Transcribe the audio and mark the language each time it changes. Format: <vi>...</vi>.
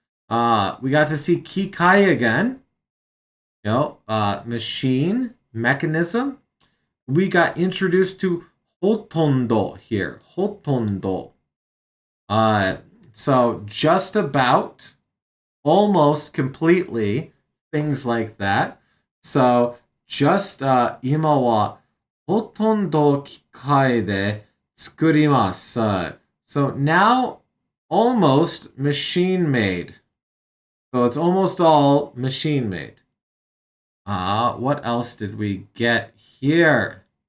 <en>We got to see kikai again, machine, mechanism. We got introduced to hotondo here, hotondo. So just about, almost completely, things like that. So just</en> <ja>今はほとんど機械で作ります。</ja> <en>So now almost machine made. So it's almost all machine made. What else did we get here?</en>